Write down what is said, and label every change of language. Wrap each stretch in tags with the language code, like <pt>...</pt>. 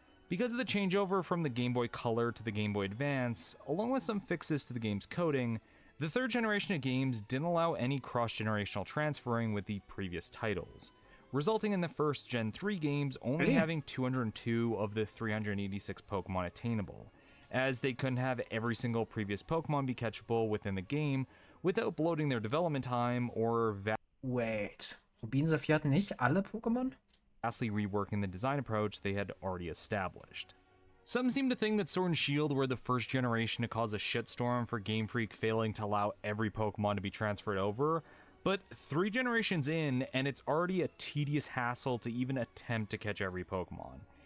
<en>Because of the changeover from the Game Boy Color to the Game Boy Advance, along with some fixes to the game's coding, the third generation of games didn't allow any cross-generational transferring with the previous titles, resulting in the first Gen 3 games only having 202 of the 386 Pokemon attainable, as they couldn't have every single previous Pokemon be catchable within the game without bloating their development time or Wait.</en> <de>Rubin Saphir hat nicht alle Pokémon?</de> <en>vastly reworking the design approach they had already established. Some seem to think that Sword and Shield were the first generation to cause a shitstorm for Game Freak failing to allow every Pokemon to be transferred over, but 3 generations in, and it's already a tedious hassle to even attempt to catch every Pokemon.</en>